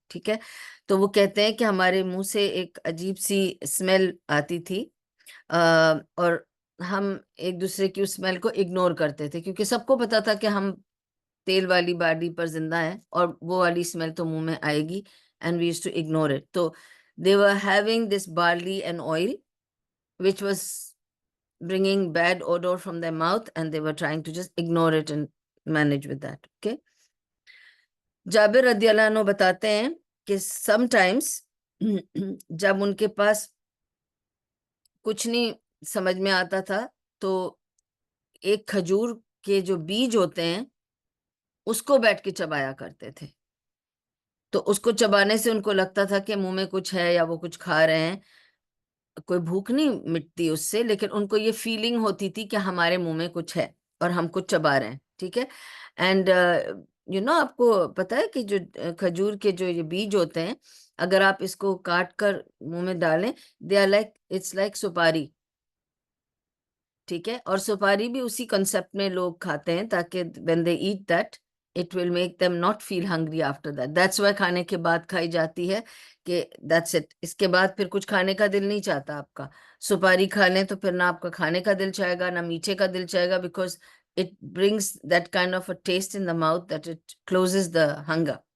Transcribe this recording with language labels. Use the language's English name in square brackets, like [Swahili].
[Urdu] ٹھیک ہے، تو وہ کہتے ہیں کہ ہمارے منہ سے ایک عجیب سی سمیل آتی تھی، اور ہم ایک دوسرے کی اس سمیل کو اگنور کرتے تھے، کیونکہ سب کو پتا تھا کہ ہم تیل والی بارلی پر زندہ ہیں اور وہ والی سمیل تو منہ میں آئے گی، [English] And we used to ignore it. تو they were having this barley and oil which was bringing bad odor from their mouth, and they were trying to just ignore it and manage with that. [Urdu] Okay, جابر رضی اللہ عنہ بتاتے ہیں کہ some times جب ان کے پاس کچھ نہیں سمجھ میں آتا تھا تو ایک کھجور کے جو بیج ہوتے ہیں اس کو بیٹھ کے چبایا کرتے تھے. تو اس کو چبانے سے ان کو لگتا تھا کہ منہ میں کچھ ہے یا وہ کچھ کھا رہے ہیں. کوئی بھوک نہیں مٹتی اس سے، لیکن ان کو یہ فیلنگ ہوتی تھی کہ ہمارے منہ میں کچھ ہے اور ہم کچھ چبا رہے ہیں. ٹھیک ہے، اینڈ آپ کو پتا ہے کہ جو کھجور کے جو یہ بیج ہوتے ہیں، اگر آپ اس کو کاٹ کر منہ میں ڈالیں، [English] they are like it's like [Urdu] سپاری. ٹھیک ہے، اور سپاری بھی اسی کنسپٹ میں لوگ کھاتے ہیں تاکہ [English] when they eat that it will make them not feel hungry after that. That's why [Urdu] کھانے کے بعد کھائی جاتی ہے کہ [English] that's it. [Urdu] اس کے بعد پھر کچھ کھانے کا دل نہیں چاہتا آپ کا. سپاری کھا لیں تو پھر نہ آپ کا کھانے کا دل چاہے گا نہ میٹھے کا دل چاہے گا، [English] because it brings that kind of a taste in the mouth that it closes the hunger.